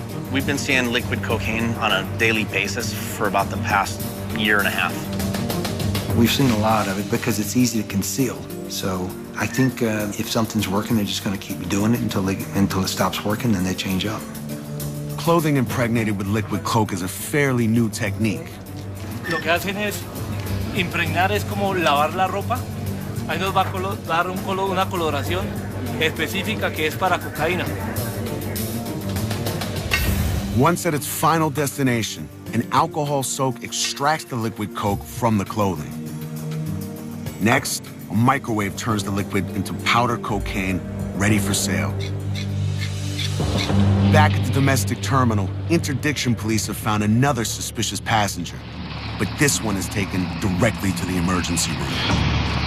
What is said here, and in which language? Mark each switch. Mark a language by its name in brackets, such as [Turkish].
[English] We've been seeing liquid cocaine on a daily basis for about the past year and a half. We've seen a lot of it because it's easy to conceal. So I think if something's working, they're just going to keep doing it until it stops working, then they change up. Clothing impregnated with liquid coke is a fairly new technique. [Spanish] Lo que hacen es impregnar, es como lavar la ropa. Ahí nos va a dar una coloración específica que es para cocaína. [English] Once at its final destination, an alcohol soak extracts the liquid coke from the clothing. Next, a microwave turns the liquid into powder cocaine, ready for sale. Back at the domestic terminal, interdiction police have found another suspicious passenger, but this one is taken directly to the emergency room.